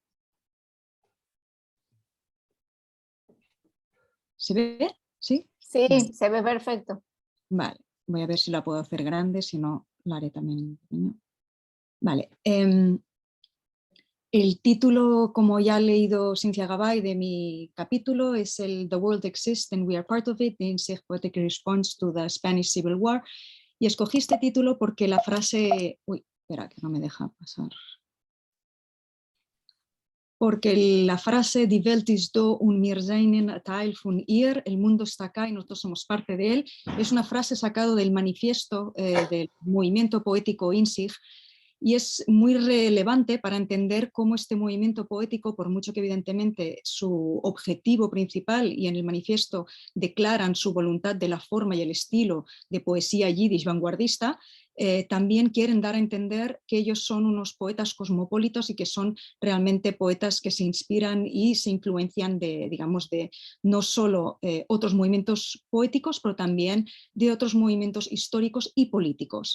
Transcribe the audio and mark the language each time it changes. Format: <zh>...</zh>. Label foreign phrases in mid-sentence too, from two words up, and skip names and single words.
<es>¿Se ve? ¿Sí? Sí, se ve perfecto. Vale, voy a ver si la puedo hacer grande, si no la haré también pequeño. Vale, el título, como ya ha leído Cintia Gabay de mi capítulo, es el The World Exists and We Are Part of It, the Insect Poetic Response to the Spanish Civil War. Y escogí este título porque la frase... Uy, espera, que no me deja pasar. Porque la frase</es> <de>Die Welt ist da und wir seien ein Teil von ihr,</de> <es>el mundo está acá y nosotros somos parte de él, es una frase sacada del manifiesto del movimiento poético INSIG, y es muy relevante para entender cómo este movimiento poético, por mucho que evidentemente su objetivo principal y en el manifiesto declaran su voluntad de la forma y el estilo de poesía yiddish vanguardista, también quieren dar a entender que ellos son unos poetas cosmopolitos y que son realmente poetas que se inspiran y se influencian de, digamos, de no solo otros movimientos poéticos, pero también de otros movimientos históricos y políticos.</es>